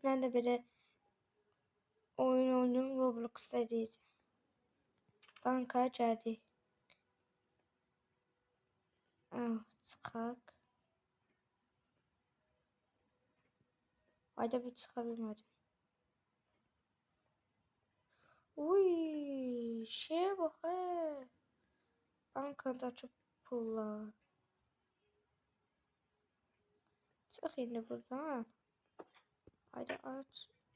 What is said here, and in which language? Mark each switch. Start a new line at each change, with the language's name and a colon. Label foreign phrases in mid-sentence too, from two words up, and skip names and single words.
Azerbaijani: Mən də belə oyun oynayım Roblox'da deyəcəm. Banka gəldik. Çıxaq. Ayda bir çıxa bilmədim.
Turkish: Uy, şeye bak he. Bankada çok pullar.
Azerbaijani: Çık indi buradan. Haydi aç.